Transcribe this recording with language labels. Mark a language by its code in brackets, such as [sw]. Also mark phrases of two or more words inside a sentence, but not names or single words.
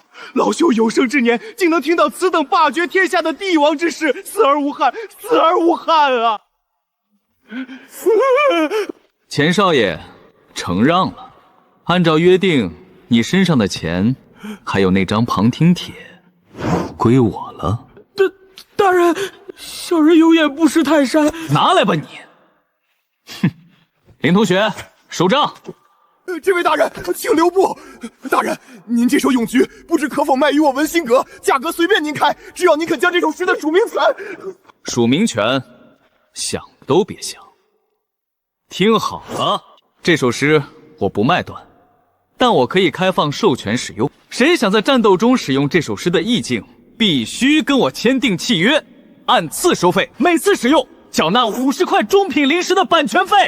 [zh] 老朽有生之年竟能聽到此等霸絕天下的帝王之事，死而無憾，死而無憾啊！錢少爺，承讓了。按照約定，你身上的錢，還有那張旁聽帖，歸我了。大人，小人有眼不識泰山。拿來吧你！哼，林同學，收账。这位大人，请留步。大人，您这首咏菊不知可否卖与我文心阁，价格隨便您開，只要您肯將這首詩的署名權。署名權，想都別想。聽好了，這首詩我不賣斷，但我可以開放授權使用。誰想在戰鬥中使用這首詩的意境，必須跟我簽訂契約，按次收費，每次使用繳納50塊中品靈石的版權費。